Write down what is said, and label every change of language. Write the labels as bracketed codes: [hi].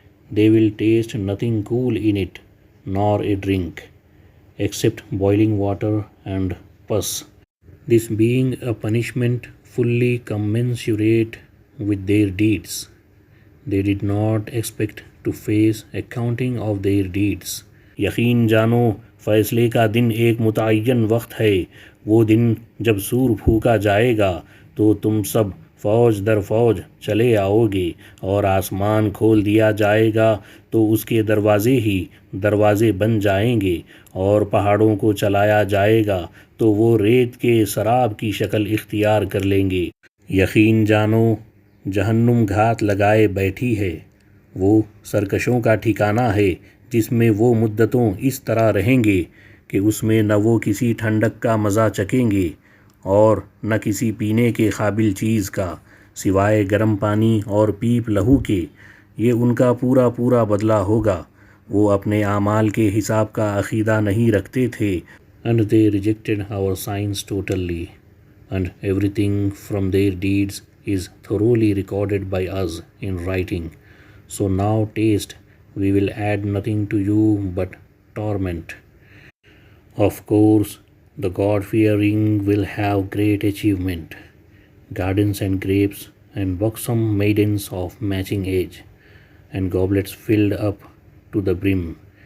[en] They will taste nothing cool in it, nor a drink, except boiling water and pus, this being a punishment fully commensurate with their deeds. They did not expect to face accounting of their deeds. [ur] یقین جانو، فیصلے کا دن ایک متعین وقت ہے۔ وہ دن جب سور پھونکا جائے گا تو تم سب فوج در فوج چلے آؤ گے، اور آسمان کھول دیا جائے گا تو اس کے دروازے ہی دروازے بن جائیں گے، اور پہاڑوں کو چلایا جائے گا تو وہ ریت کے سراب کی شکل اختیار کر لیں گے۔ یقین جانو، جہنم گھات لگائے بیٹھی ہے، وہ سرکشوں کا ٹھکانہ ہے، جس میں وہ مدتوں اس طرح رہیں گے کہ اس میں نہ وہ کسی ٹھنڈک کا مزہ چکیں گے اور نہ کسی پینے کے قابل چیز کا، سوائے گرم پانی اور پیپ لہو کے۔ یہ ان کا پورا پورا بدلہ ہوگا۔ وہ اپنے اعمال کے حساب کا عقیدہ نہیں رکھتے تھے۔ [en] And they rejected our signs totally, and everything from their deeds is thoroughly recorded by us in writing. So now taste, we will add nothing to you but torment. Of course, the God-fearing will have great achievement, gardens and grapes, and buxom maidens of matching age, and goblets filled up to the brim.